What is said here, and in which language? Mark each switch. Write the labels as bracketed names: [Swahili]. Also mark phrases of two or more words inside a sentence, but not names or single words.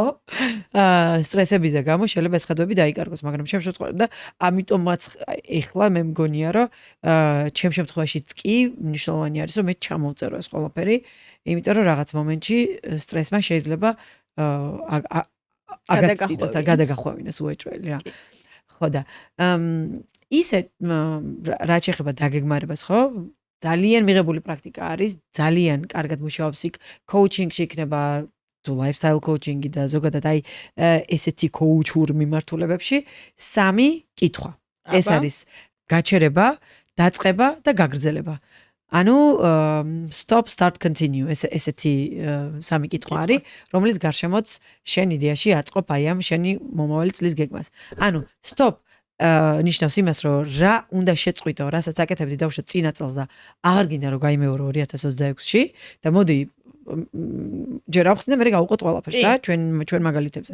[Georgian] სტრესების და გამო შეიძლება ეს ხედვები დაიკარგოს, მაგრამ ჩემ შემთხვევაში და ამიტომაც ეხლა მე მგონია რომ ჩემ შემთხვევაშიც კი მნიშვნელოვანი არის რომ მე ჩამოვწერო ეს ყველაფერი, იმიტომ რომ რაღაც მომენტში სტრესმა შეიძლება აგაცილოთ და გადაგახვევინოს უეჭველი რა. ხო და ისე რა შეიძლება დაგეგმარებას ხო? ძალიან მიღებული პრაქტიკა არის, ძალიან კარგად მუშაობს იქ coaching-ში იქნება თუ [English] lifestyle coaching- [Georgian] ი და ზოგადად აი ესეთი coach-ურ მიმართულებებში 3 კითხვა. ეს არის გაჩერება, დაწყება და გაგრძელება. ანუ [English] stop, start, continue [Georgian] ესეთი 3 კითხვა არის, რომელიც გარშემოც შენ იდეაში აწყობ აი ამ შენი მომავალი წლის გეგმას. ანუ stop ნიშნავს იმას, რომ რა უნდა შეწყვიტო, რასაც აკეთებდი დავუშვათ წინა წელს და აღარ გინდა რომ გაიმეორო 2026-ში და მოდი ჯერ ავხსნე და მე გავუყოთ ყველაფერს რა ჩვენ მაგალითებზე.